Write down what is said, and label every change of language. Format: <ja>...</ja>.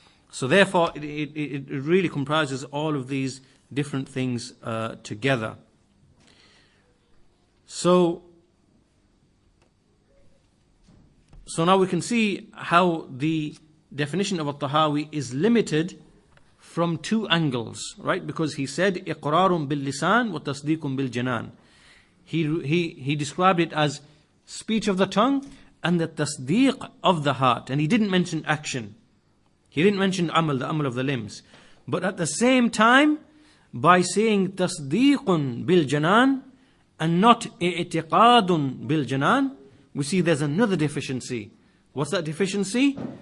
<en>So therefore, it really comprises all of these different things together. So now we can see how the definition of At-Tahawi is limited from two angles, right? Because he said,</en> <ar>إِقْرَارٌ بِاللِّسَانِ وَتَصْدِيقٌ بِالْجَنَانِ.</ar> <en>He described it as speech of the tongue and the tasdeeq of the heart. And he didn't mention action. He didn't mention amal, the amal of the limbs. But at the same time, by saying</en> <ar>tasdeequn bil janan</ar> <en>and not</en> <ar>i'tiqadun bil janan,</ar> <en>we see there's another deficiency. What's that deficiency?</en>